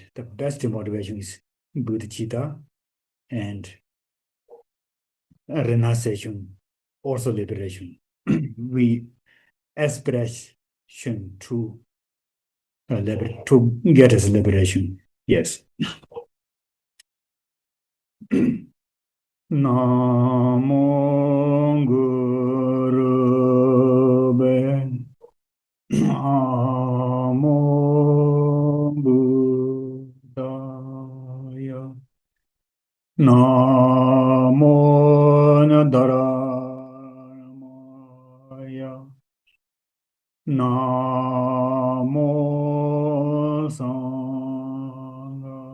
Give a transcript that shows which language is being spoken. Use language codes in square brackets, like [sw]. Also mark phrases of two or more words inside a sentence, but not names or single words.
[en] The best motivation is bodhicitta and renunciation, also liberation. We aspiration to get us liberation. Yes. [pi] Namo Guru Namo Buddhaya Namo Dharamaya Namo Sangha.